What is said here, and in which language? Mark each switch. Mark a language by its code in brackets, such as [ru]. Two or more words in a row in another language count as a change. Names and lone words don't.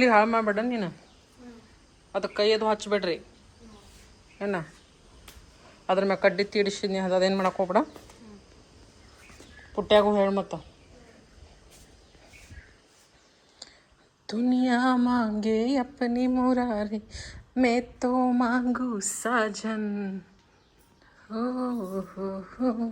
[kn] ಹಾಳು ಮಾಡಬೇಡ ನೀನು ಅದಕ್ಕೆ ಕೈ ಅದು ಹಚ್ಬೇಡ್ರಿ ಏನ ಅದ್ರ ಮ್ಯಾಗ ಕಡ್ಡಿ ತೀಡಿಸಿದ್ನಿ ಅದೇನು ಮಾಡಕ್ಕೆ ಹೋಗ್ಬೇಡ ಪುಟ್ಟ್ಯಾಗೂ ಹೇಳಿ ಮತ್ತು [hi] दुनिया मांगे अपनी मुरारी मैं तो मांगू साजन हो हो